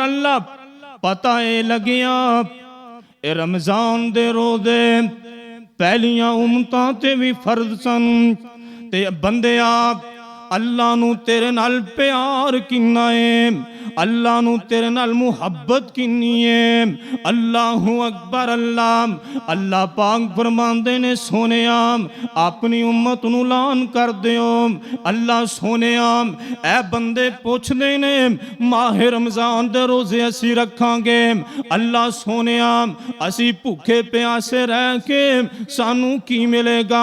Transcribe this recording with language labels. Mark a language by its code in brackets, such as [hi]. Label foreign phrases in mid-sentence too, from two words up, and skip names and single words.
[pa] اللہ پتا اے لگیا اے رمضان دے روزے پہلیاں امتاں تے بھی فرض سن، تے بندیا اللہ نوں تیرے نال پیار کنا ہے، اللہ نوں تیرے نال محبت کنی ہے. [ar] الله أكبر. [pa] اللہ اللہ پاک فرماندے نے سوہنیا اپنی امت نوں اعلان کر دیو. اللہ سوہنیا اے بندے پچھدے نے ماہ رمضان دے روزے اسی رکھاں گے، اللہ سوہنیا اسی بھکے پیاسے رہ کے سانوں کی ملے گا?